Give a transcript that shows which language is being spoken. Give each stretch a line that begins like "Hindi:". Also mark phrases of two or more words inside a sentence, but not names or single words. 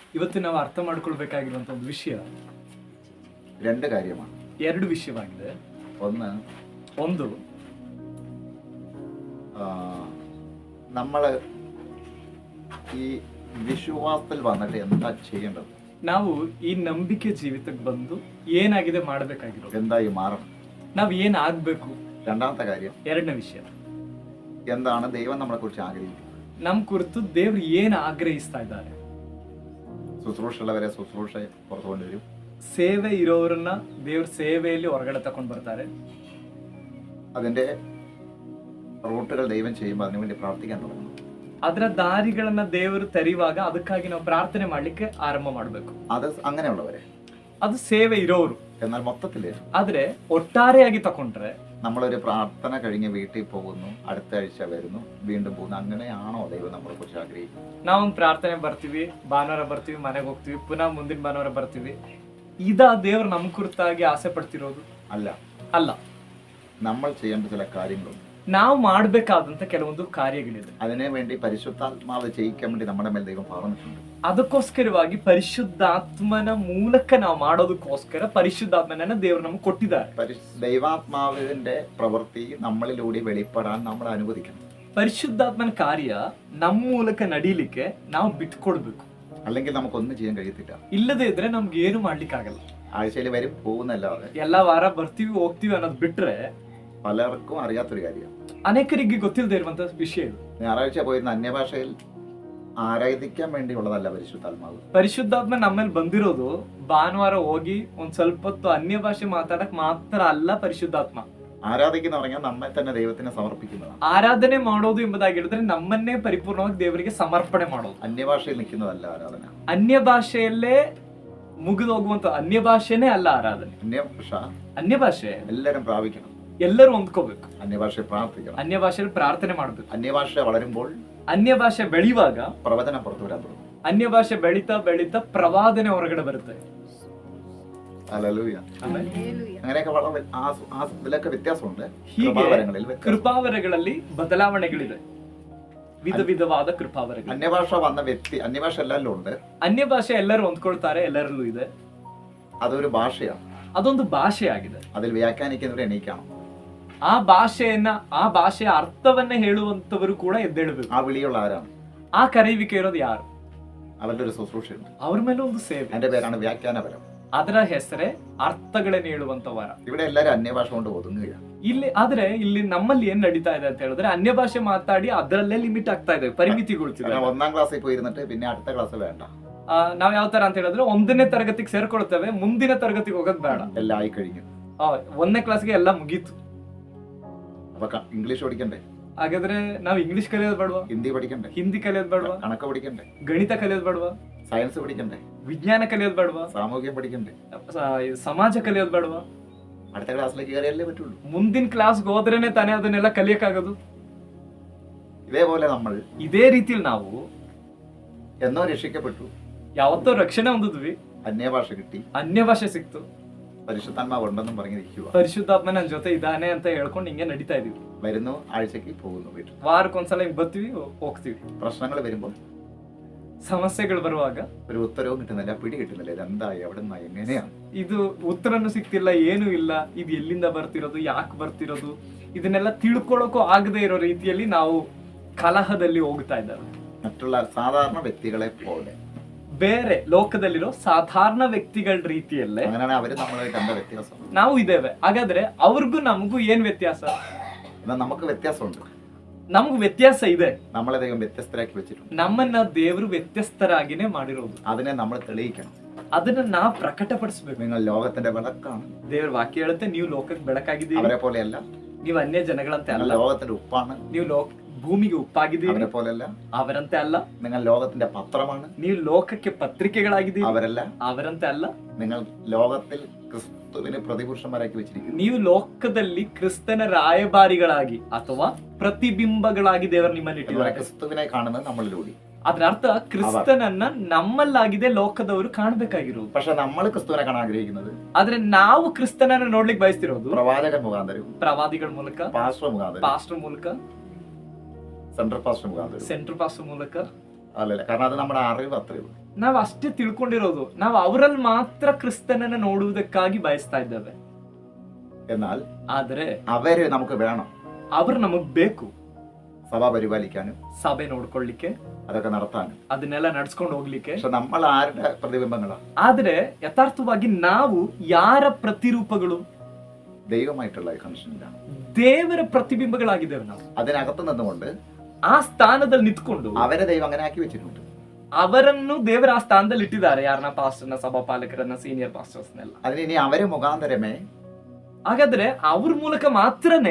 Kannada: ಇವತ್ತು ನಾವು ಅರ್ಥ ಮಾಡ್ಕೊಳ್ಬೇಕಾಗಿರುವಂತ ಒಂದು ವಿಷಯ ಎರಡು ವಿಷಯವಾಗಿದೆ. ಒಂದು
Malayalam: നമ്മൾ ഈ വിശ്വാസത്തിൽ വന്നിട്ട് എന്താ ചെയ്യേണ്ടത്,
Kannada: ನಾವು ಈ ನಂಬಿಕೆ ಜೀವಿತಕ್ಕೆ ಬಂದು ಏನಾಗಿದೆ ಮಾಡಬೇಕಾಗಿರೋದು,
Malayalam: എന്തായി മാറണം,
Kannada: ನಾವು ಏನ್ ಆಗ್ಬೇಕು.
Malayalam: രണ്ടാമത്തെ കാര്യം,
Kannada: ಎರಡನೇ ವಿಷಯ,
Malayalam: എന്താണ് ദൈവം നമ്മളെ കുറിച്ച് ആഗ്രഹിക്കുന്നത്,
Kannada: ನಮ್ ಕುರಿತು ದೇವ್ರು ಏನ್ ಆಗ್ರಹಿಸ್ತಾ ಇದ್ದಾರೆ.
Malayalam: ശുശ്രൂഷയുള്ളവരെ ശുശ്രൂഷ പുറത്തു കൊണ്ടുവരും,
Kannada: ಸೇವೆ ಇರೋರನ್ನ ದೇವ್ರ ಸೇವೆಯಲ್ಲಿ ಹೊರಗಡೆ ತಕೊಂಡ್ ಬರ್ತಾರೆ.
Malayalam: അതിന്റെ റൂട്ടുകൾ ദൈവം ചെയ്യുമ്പോൾ അതിനുവേണ്ടി പ്രാർത്ഥിക്കാൻ തുടങ്ങും.
Kannada: ಅದರ ದಾರಿಗಳನ್ನ ದೇವರು ತೆರೆಯುವಾಗ ಅದಕ್ಕಾಗಿ ನಾವು ಪ್ರಾರ್ಥನೆ ಮಾಡ್ಲಿಕ್ಕೆ ಆರಂಭ ಮಾಡ್ಬೇಕು.
Malayalam: അത് അങ്ങനെയുള്ളവരെ,
Kannada: ಅದು ಸೇವೆ ಇರೋರು.
Malayalam: എന്നാൽ മൊത്തത്തില്
Kannada: ಆದ್ರೆ ಒಟ್ಟಾರೆಯಾಗಿ ತಕೊಂಡ್ರೆ
Malayalam: നമ്മളൊരു പ്രാർത്ഥന കഴിഞ്ഞ് വീട്ടിൽ പോകുന്നു, അടുത്ത ആഴ്ച വരുന്നു, വീണ്ടും പോകുന്നു, അങ്ങനെയാണോ ദൈവം നമ്മളെ കുറിച്ച് ആഗ്രഹിക്കുന്നത്?
Kannada: ನಾವೊಂದು ಪ್ರಾರ್ಥನೆ ಬರ್ತೀವಿ, ಭಾನುವಾರ ಬರ್ತೀವಿ, ಮನೆಗೆ ಹೋಗ್ತೀವಿ, ಪುನಃ ಮುಂದಿನ ಭಾನುವಾರ ಬರ್ತೀವಿ. ಇದಾ ದೇವ್ರು ನಮ್ ಕುರಿತಾಗಿ ಆಸೆ ಪಡ್ತಿರೋದು? ಅಲ್ಲ.
Malayalam: നമ്മൾ ചെയ്യേണ്ട ചില കാര്യങ്ങളുണ്ട്,
Kannada: ನಾವು ಮಾಡ್ಬೇಕಾದಂತ ಕೆಲವೊಂದು ಕಾರ್ಯಗಳಿದೆ.
Malayalam: അതിനു വേണ്ടി പരിശുദ്ധാത്മാവ് ചെയ്യിക്കാൻ വേണ്ടി നമ്മുടെ മേൽ ദൈവം പറഞ്ഞിട്ടുണ്ട്.
Kannada: ಅದಕ್ಕೋಸ್ಕರವಾಗಿ ಪರಿಶುದ್ಧಾತ್ಮನ ಮೂಲಕ ನಾವು ಮಾಡೋದಕ್ಕೋಸ್ಕರ ಪರಿಶುದ್ಧಾತ್ಮನನ್ನ ದೇವರು ನಮ್ಗೆ ಕೊಟ್ಟಿದ್ದಾರೆ.
Malayalam: ദൈവാത്മാവിന്റെ പ്രവൃത്തി നമ്മളിലൂടെ വെളിപ്പെടാൻ നമ്മൾ അനുവദിക്കണം.
Kannada: ಪರಿಶುದ್ಧಾತ್ಮನ ಕಾರ್ಯ ನಮ್ಮ ಮೂಲಕ ನಡೀಲಿಕ್ಕೆ ನಾವು ಬಿಟ್ಕೊಡ್ಬೇಕು.
Malayalam: അല്ലെങ്കിൽ നമുക്കൊന്നും ചെയ്യാൻ കഴിയത്തില്ല.
Kannada: ಇಲ್ಲದೆ ಇದ್ರೆ ನಮ್ಗೆ ಏನು ಮಾಡ್ಲಿಕ್ಕೆ ಆಗಲ್ಲ.
Malayalam: ആഴ്ചയിൽ വരും പോകുന്നല്ലാതെ
Kannada: ಎಲ್ಲಾ ವಾರ ಬರ್ತೀವಿ ಹೋಗ್ತೀವಿ ಅನ್ನೋದು ಬಿಟ್ರೆ
Malayalam: പലർക്കും അറിയാത്തൊരു കാര്യമാണ്,
Kannada: ಅನೇಕರಿಗೆ ಗೊತ್ತಿಲ್ಲದೆ ಇರುವಂತ ವಿಷಯ ಇದು.
Malayalam: ഞായറാഴ്ച പോയിരുന്ന അന്യഭാഷയിൽ ആരാധിക്കാൻ വേണ്ടിയുള്ളതല്ല പരിശുദ്ധാത്മാവ്.
Kannada: ಪರಿಶುದ್ಧಾತ್ಮ ನಮ್ಮಲ್ಲಿ ಬಂದಿರೋದು ಭಾನುವಾರ ಹೋಗಿ ಒಂದ್ ಸ್ವಲ್ಪ ಹೊತ್ತು ಅನ್ಯ ಭಾಷೆ ಮಾತಾಡಕ್ ಮಾತ್ರ ಅಲ್ಲ. ಪರಿಶುದ್ಧಾತ್ಮ
Malayalam: ആരാധിക്കുന്ന പറഞ്ഞാൽ നമ്മെ തന്നെ ദൈവത്തിന് സമർപ്പിക്കുന്നതാണ്.
Kannada: ಆರಾಧನೆ ಮಾಡೋದು ಎಂಬುದಾಗಿ ಹೇಳಿದ್ರೆ ನಮ್ಮನ್ನೇ ಪರಿಪೂರ್ಣವಾಗಿ ದೇವರಿಗೆ ಸಮರ್ಪಣೆ ಮಾಡೋದು.
Malayalam: അന്യഭാഷയിൽ നിൽക്കുന്നതല്ല ആരാധന.
Kannada: ಅನ್ಯ ಭಾಷೆಯಲ್ಲೇ ಮುಗಿದು ಹೋಗುವಂತ ಅನ್ಯ ಭಾಷೆನೇ ಅಲ್ಲ ಆರಾಧನೆ. ಅನ್ಯ ಭಾಷೆ
Malayalam: എല്ലാവരും പ്രാപിക്കണം,
Kannada: ಎಲ್ಲರೂ ಹೊಂದ್ಕೋಬೇಕು.
Malayalam: അന്യഭാഷയിൽ പ്രാർത്ഥിക്കണം,
Kannada: ಅನ್ಯ ಭಾಷೆಯಲ್ಲಿ ಪ್ರಾರ್ಥನೆ ಮಾಡ್ಬೇಕು.
Malayalam: അന്യഭാഷ വളരുമ്പോൾ
Kannada: ಅನ್ಯ ಭಾಷೆ ಬೆಳೆಯುವಾಗ
Malayalam: പ്രവചന പുറത്തു വരാൻ തുടങ്ങും.
Kannada: ಅನ್ಯ ಭಾಷೆ ಬೆಳೀತಾ ಬೆಳೀತಾ ಪ್ರವಾದನೆ ಹೊರಗಡೆ ಬರುತ್ತೆ.
Malayalam: ഹല്ലേലൂയ. അങ്ങനെയൊക്കെ വളരെ ഇതിലൊക്കെ വ്യത്യാസമുണ്ട്.
Kannada: ಕೃಪಾವರಗಳಲ್ಲಿ ಬದಲಾವಣೆಗಳಿದೆ, ವಿಧ ವಿಧವಾದ ಕೃಪಾವರಗಳು.
Malayalam: അന്യഭാഷ വന്ന വ്യക്തി, അന്യഭാഷ എല്ലാവരിലും ഉണ്ട്.
Kannada: ಅನ್ಯ ಭಾಷೆ ಎಲ್ಲರೂ ಹೊಂದ್ಕೊಳ್ತಾರೆ, ಎಲ್ಲರಲ್ಲೂ ಇದೆ.
Malayalam: അതൊരു ഭാഷയാണ്,
Kannada: ಅದೊಂದು ಭಾಷೆ ಆಗಿದೆ.
Malayalam: അതിൽ വ്യാഖ്യാനിക്കുന്നവരെ എണീക്കണം.
Kannada: ಆ ಭಾಷೆಯ ಅರ್ಥವನ್ನ ಹೇಳುವಂತವರು ಕೂಡ ಎದ್ದೇಳಬೇಕು.
Malayalam: ആ വിളിയുള്ള ആരാണ്?
Kannada: ಆ ಕರೆಯುವಿಕೆ ಇರೋದು ಯಾರು?
Malayalam: അവരുടെ ഒരു ശുശ്രൂഷയുണ്ട്,
Kannada: ಅವ್ರ ಮೇಲೆ ಒಂದು ಸೇವೆ.
Malayalam: അതിന്റെ പേരാണ് വ്യാഖ്യാനപരം.
Kannada: ಅದರ ಹೆಸರೇ ಅರ್ಥಗಳನ್ನ ಹೇಳುವಂತ ವರ.
Malayalam: ഇവിടെ എല്ലാരും അന്യഭാഷ കൊണ്ട് ഒതുങ്ങുകയാണ്.
Kannada: ಇಲ್ಲಿ ನಮ್ಮಲ್ಲಿ ಏನ್ ನಡೀತಾ ಇದೆ ಅಂತ ಹೇಳಿದ್ರೆ ಅನ್ಯ ಭಾಷೆ ಮಾತಾಡಿ ಅದರಲ್ಲೇ ಲಿಮಿಟ್ ಆಗ್ತಾ ಇದೆ, ಪರಿಮಿತಿಗೊಳ್ತಿದೆ.
Malayalam: ഒന്നാം ക്ലാസ്സിൽ പോയിരുന്നിട്ട് പിന്നെ അടുത്ത ക്ലാസ് വേണ്ട.
Kannada: ನಾವ್ ಯಾವ ತರ ಅಂತ ಹೇಳಿದ್ರೆ 1ನೇ ತರಗತಿಗೆ ಸೇರ್ಕೊಳ್ತೇವೆ, ಮುಂದಿನ ತರಗತಿಗೆ ಹೋಗೋದ್ ಬೇಡ.
Malayalam: ಎಲ್ಲ ಆയി കഴിഞ്ഞു.
Kannada: 1ನೇ ಕ್ಲಾಸ್ಗೆ ಎಲ್ಲ ಮುಗೀತು.
Malayalam: അപ്പൊ ഇംഗ്ലീഷ് പഠിക്കണ്ടേ?
Kannada: ಹಾಗಾದ್ರೆ ನಾವು ಇಂಗ್ಲಿಷ್ ಕಲಿಯೋದು ಬೇಡವಾ?
Malayalam: ഹിന്ദി പഠിക്കണ്ടേ?
Kannada: ಹಿಂದಿ ಕಲಿಯೋದು ಬೇಡವಾ?
Malayalam: കണക്ക് പഠിക്കണ്ടേ?
Kannada: ಗಣಿತ ಕಲಿಯೋದು ಬೇಡವಾ?
Malayalam: സയൻസ് പഠിക്കണ്ടേ?
Kannada: ವಿಜ್ಞಾನ ಕಲಿಯೋದು ಬೇಡವಾ?
Malayalam: സാമൂഹ്യം പഠിക്കണ്ടേ?
Kannada: ಸಮಾಜ ಕಲಿಯೋದು ಬೇಡವಾ?
Malayalam: അടുത്ത ക്ലാസ്സിലേക്ക് കയറിയല്ലേ പറ്റുള്ളൂ.
Kannada: ಮುಂದಿನ ಕ್ಲಾಸ್ಗೆ ಹೋದ್ರೇನೆ ತಾನೇ ಅದನ್ನೆಲ್ಲ ಕಲಿಯಕ್ಕಾಗೋದು.
Malayalam: ഇതേപോലെ നമ്മൾ
Kannada: ಇದೇ ರೀತಿಯಲ್ಲಿ ನಾವು
Malayalam: എന്നോ രക്ഷിക്കപ്പെട്ടു,
Kannada: ಯಾವತ್ತೋ ರಕ್ಷಣೆ ಹೊಂದಿದ್ವಿ,
Malayalam: അന്യഭാഷ കിട്ടി,
Kannada: ಅನ್ಯ ಭಾಷೆ ಸಿಕ್ತು,
Malayalam: പരിശുദ്ധാത്മാവ് ഉണ്ടെന്നും പറഞ്ഞിരിക്കുക,
Kannada: ಪರಿಶುದ್ಧಾತ್ಮ ನನ್ನ ಜೊತೆ ಇದ್ದಾನೆ ಅಂತ ಹೇಳ್ಕೊಂಡು ಹಿಂಗೆ ನಡೀತಾ ಇದೀವಿ.
Malayalam: വരുന്നു, ആഴ്ചക്ക് പോകുന്നു, വീട്ടിൽ
Kannada: ವಾರಕ್ಕೊಂದ್ಸಲ ಹಿಂಗ್ ಬರ್ತೀವಿ, ಹೋಗ್ತೀವಿ.
Malayalam: പ്രശ്നങ്ങൾ വരുമ്പോൾ,
Kannada: ಸಮಸ್ಯೆಗಳು ಬರುವಾಗ
Malayalam: ഒരു ഉത്തരവും കിട്ടുന്നില്ല, പിടി കിട്ടുന്നില്ല, ഇതെന്താ, എവിടെന്നാ, എങ്ങനെയാണ്,
Kannada: ಇದು ಉತ್ತರನು ಸಿಕ್ತಿಲ್ಲ, ಏನು ಇಲ್ಲ, ಇದು ಎಲ್ಲಿಂದ ಬರ್ತಿರೋದು, ಯಾಕೆ ಬರ್ತಿರೋದು, ಇದನ್ನೆಲ್ಲ ತಿಳ್ಕೊಳ್ಳೋಕೂ ಆಗದೆ ಇರೋ ರೀತಿಯಲ್ಲಿ ನಾವು ಕಲಹದಲ್ಲಿ ಹೋಗ್ತಾ ಇದ್ದಾರೆ.
Malayalam: മറ്റുള്ള സാധാരണ വ്യക്തികളെ പോലെ,
Kannada: ಬೇರೆ ಲೋಕದಲ್ಲಿರೋ ಸಾಧಾರಣ ವ್ಯಕ್ತಿಗಳ ರೀತಿಯಲ್ಲೇ
Malayalam: അങ്ങനെയാണ് അവര് നമ്മളെ കണ്ട വ്യത്യാസം.
Kannada: ನಾವು ಇದ್ದೇವೆ. ಹಾಗಾದ್ರೆ ಅವ್ರಿಗೂ ನಮಗೂ ಏನ್ ವ್ಯತ್ಯಾಸ?
Malayalam: നമുക്ക് വ്യത്യാസമുണ്ട്,
Kannada: ನಮ್ಗೂ ವ್ಯತ್ಯಾಸ ಇದೆ.
Malayalam: നമ്മളെ ദൈവം വ്യത്യസ്തരാക്കി വെച്ചിട്ടുണ്ട്.
Kannada: ನಮ್ಮನ್ನ ದೇವರು ವ್ಯತ್ಯಸ್ತರಾಗಿನೇ ಮಾಡಿರೋದು.
Malayalam: അതിനെ നമ്മൾ തെളിയിക്കണം,
Kannada: ಅದನ್ನ ನಾವು ಪ್ರಕಟಪಡಿಸಬೇಕು.
Malayalam: നിങ്ങൾ ലോകത്തിന്റെ വിളക്കാണ്.
Kannada: ದೇವ್ರ ವಾಕ್ಯ ಹೇಳುತ್ತೆ, ನೀವು ಲೋಕಕ್ಕೆ ಬೆಳಕಾಗಿದ್ದೀರಿ,
Malayalam: അവരെ പോലെയല്ല.
Kannada: ನೀವು ಅನ್ಯ ಜನಗಳಂತೆ ಅಲ್ಲ,
Malayalam: ലോകത്തിന്റെ ഉപ്പാണ്.
Kannada: ನೀವು ಭೂಮಿಗೆ ಉಪ್ಪಾಗಿದ್ದೀರಿ,
Malayalam: അവരെ പോലെയല്ല.
Kannada: ಅವರಂತೆ ಅಲ್ಲ.
Malayalam: നിങ്ങൾ ലോകത്തിന്റെ പത്രമാണ്.
Kannada: ನೀವು ಲೋಕಕ್ಕೆ ಪತ್ರಿಕೆಗಳಾಗಿದ್ದೀರಿ,
Malayalam: അവരല്ല.
Kannada: ಅವರಂತೆ ಅಲ್ಲ.
Malayalam: നിങ്ങൾ ലോകത്തിൽ ക്രിസ്തുവിനെ പ്രതിപുരുഷന്മാരാക്കി വെച്ചിരിക്കുന്നു.
Kannada: ನೀವು ಲೋಕದಲ್ಲಿ ಕ್ರಿಸ್ತನ ರಾಯಭಾರಿಗಳಾಗಿ ಅಥವಾ ಪ್ರತಿಬಿಂಬಗಳಾಗಿ ದೇವರು ನಿಮ್ಮಲ್ಲಿ ಇಟ್ಟಿದ್ದಾರೆ.
Malayalam: ಕ್ರಿಸ್ತುವಿനെ കാണുന്നത് നമ്മളിലൂടെ.
Kannada: ಅದರ ಅರ್ಥ ಕ್ರಿಸ್ತನನ್ನ ನಮ್ಮಲ್ಲಾಗಿದೆ ಲೋಕದವರು ಕಾಣಬೇಕಾಗಿರೋದು.
Malayalam: പക്ഷെ നമ്മൾ ಕ್ರಿಸ್ತುവിനെ കാണാൻ ആഗ്രഹിക്കുന്നത്,
Kannada: ಆದ್ರೆ ನಾವು ಕ್ರಿಸ್ತನನ್ನ ನೋಡ್ಲಿಕ್ಕೆ ಬಯಸ್ತಿರೋದು
Malayalam: പ്രവാചക മുഖാന്തരം,
Kannada: ಪ್ರವಾದಿಗಳ ಮೂಲಕ,
Malayalam: പാസ്റ്റർ ಮೂಲಕ,
English: central pastor
Malayalam: മുഖാന്തരം,
English: central pastor
Kannada: ಮೂಲಕ
Malayalam: അല്ലല്ല. കാരണം അത് നമ്മുടെ അറിവ് അത്രയേ ഉള്ളൂ.
Kannada: ನಾವು ಅಷ್ಟೇ ತಿಳ್ಕೊಂಡಿರೋದು, ನಾವು ಅವರಲ್ಲಿ ಮಾತ್ರ ಕ್ರಿಸ್ತನನ್ನ ನೋಡುವುದಕ್ಕಾಗಿ ಬಯಸ್ತಾ ಇದ್ದೇವೆ.
Malayalam: എന്നാൽ
Kannada: ಆದ್ರೆ
Malayalam: അവര് നമുക്ക് വേണം,
Kannada: ಅವ್ರು ನಮಗ್ ಬೇಕು.
Malayalam: സഭ പരിപാലിക്കാനും
Kannada: ಸಭೆ ನೋಡ್ಕೊಳ್ಳಿಕ್ಕೆ,
Malayalam: അതൊക്കെ നടത്താനും.
Kannada: ಅದನ್ನೆಲ್ಲ ನಡ್ಸ್ಕೊಂಡು ಹೋಗ್ಲಿಕ್ಕೆ.
Malayalam: പക്ഷെ നമ്മൾ ആരുടെ പ്രതിബിംബങ്ങളാണ്?
Kannada: ಆದ್ರೆ ಯಥಾರ್ಥವಾಗಿ ನಾವು ಯಾರ ಪ್ರತಿರೂಪಗಳು?
Malayalam: ദൈവമായിട്ടുള്ള കണക്ഷനിലാണ്.
Kannada: ದೇವರ ಪ್ರತಿಬಿಂಬಗಳಾಗಿದ್ದೇವೆ ನಾವು.
Malayalam: അതിനകത്ത് നിന്നുകൊണ്ട്
Kannada: ಆ ಸ್ಥಾನದಲ್ಲಿ ನಿಂತ್ಕೊಂಡು
Malayalam: അവരെ ദൈവം അങ്ങനെ ആക്കി വെച്ചിട്ടുണ്ട്.
Kannada: ಅವರನ್ನು ದೇವರ ಆ ಸ್ಥಾನದಲ್ಲಿ ಇಟ್ಟಿದ್ದಾರೆ. ಯಾರನ್ನ? ಪಾಸ್ಟರ್ನ, ಸಭಾಪಾಲಕರನ್ನ,
English: senior pastorsನೆಲ್ಲ.
Malayalam: അതിന് ഇനി അവരെ മുഖാന്തരമേ
Kannada: ಹಾಗಾದ್ರೆ ಅವ್ರ ಮೂಲಕ ಮಾತ್ರನೇ